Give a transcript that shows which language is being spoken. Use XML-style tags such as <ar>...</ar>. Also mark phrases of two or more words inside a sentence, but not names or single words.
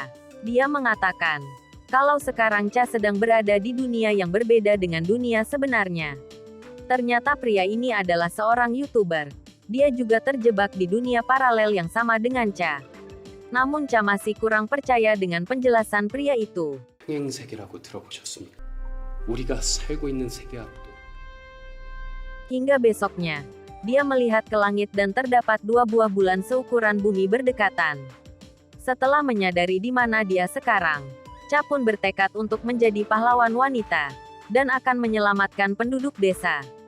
<id>Dia mengatakan, kalau sekarang Cha sedang berada di dunia yang berbeda dengan dunia sebenarnya. Ternyata pria ini adalah seorang YouTuber. Dia juga terjebak di dunia paralel yang sama dengan Cha. Namun Cha masih kurang percaya dengan penjelasan pria itu.</id> <ko>평행세계라고 들어보셨습니까? 우리가 살고 있는 세계하고도</ko> <id>Hingga besoknya, dia melihat ke langit dan terdapat 2 buah bulan seukuran bumi berdekatan. Setelah menyadari di mana dia sekarang, Cha pun bertekad untuk menjadi pahlawan wanita dan akan menyelamatkan penduduk desa.</id>